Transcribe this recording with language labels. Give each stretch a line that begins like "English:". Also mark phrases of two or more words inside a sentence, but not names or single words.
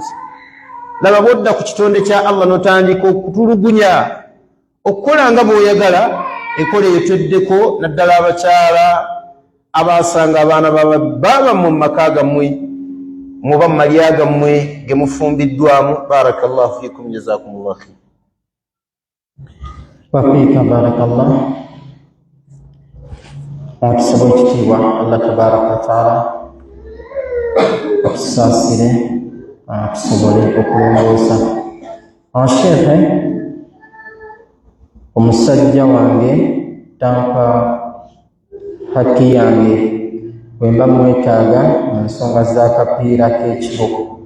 Ganda: Laba bw'odda ku kitonde kya Allah n'otandika okutulugunya, okukola nga bw'oyagala, enkola eyo tweddeko naddala abakyala abaasanga abaana bababa mu maka gammwe muba mu malya gammwe ge mufumbiddwamu.
Arabic: بارك الله فيكم، جزاكم الله خير. وفيك بارك الله.
Ganda: Tusaba ekitiibwa
Arabic: الله تبارك وتعالى
Ganda: atusaasire, tusobole okulongoosa. Sheikhe, omusajja wange tampa haki yange bwe mba mwetaaga mu nsonga z'akapiira k'ekiboko.